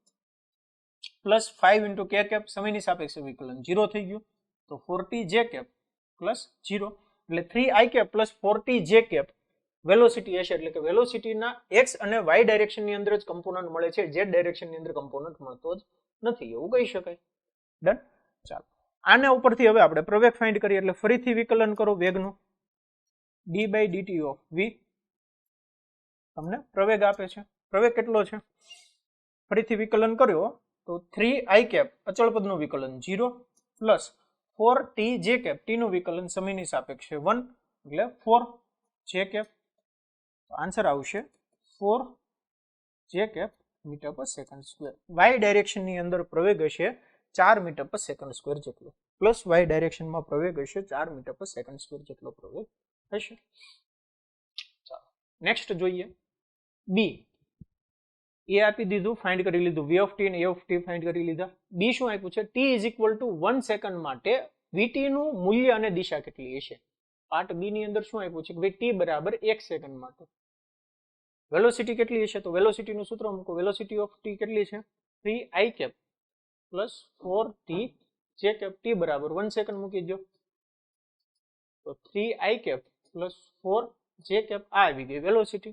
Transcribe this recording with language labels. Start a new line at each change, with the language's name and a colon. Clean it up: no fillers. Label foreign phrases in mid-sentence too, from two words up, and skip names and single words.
Gujarati: પ્લસ 5 into k કેપ સમયની સાપેક્ષે વિકલન 0 થઈ ગયું તો 4t j કેપ પ્લસ 0 એટલે 3i કેપ પ્લસ 4t j કેપ વેલોસિટી હશે એટલે કે વેલોસિટીના x અને y ડાયરેક્શનની અંદર જ કમ્પોનન્ટ મળે છે z ડાયરેક્શનની અંદર કમ્પોનન્ટ મળતો જ નથી એવું કહી શકાય. ડન. ચાલો આના ઉપરથી હવે આપણે પ્રવેગ ફાઇન્ડ કરીએ એટલે ફરીથી વિકલન કરો વેગનું
English: d by dt of v
Gujarati: તમને પ્રવેગ આપે છે. પ્રવેગ કેટલો છે ફરીથી વિકલન કર્યો તો 3i કેપ અચળ પદનું વિકલન 0 પ્લસ 4t j કેપ t નું વિકલન સમયની સાપેક્ષે 1 એટલે 4 j કેપ આન્સર આવશે 4 j કેપ
English: meter per second square.
Gujarati: y ડાયરેક્શનની અંદર પ્રવેગ હશે 4
English: meter per second square
Gujarati: જેટલો પ્લસ y ડાયરેક્શનમાં પ્રવેગ હશે 4
English: meter per second square
Gujarati: જેટલો પ્રવેગ હશે. ચાલો નેક્સ્ટ જોઈએ બી. એ આપી દીધું ફાઇન્ડ કરી લીધું
English: v of t
Gujarati: અને
English: a of t
Gujarati: ફાઇન્ડ કરી લીધા. બી શું આપ્યું છે
English: t is equal to 1
Gujarati: સેકન્ડ માટે vt નું મૂલ્ય અને દિશા કેટલી હશે. પાર્ટ બી ની અંદર શું આપ્યું છે કે ભાઈ t બરાબર 1 સેકન્ડ માટે વેલોસિટી કેટલી હશે તો વેલોસિટી નું સૂત્ર મૂકો.
English: velocity of t
Gujarati: કેટલી છે 3i કેપ પ્લસ 4t j કેપ t બરાબર 1 સેકન્ડ મૂકી દો તો 3i કેપ પ્લસ 4 j કેપ આ આવી ગઈ વેલોસિટી.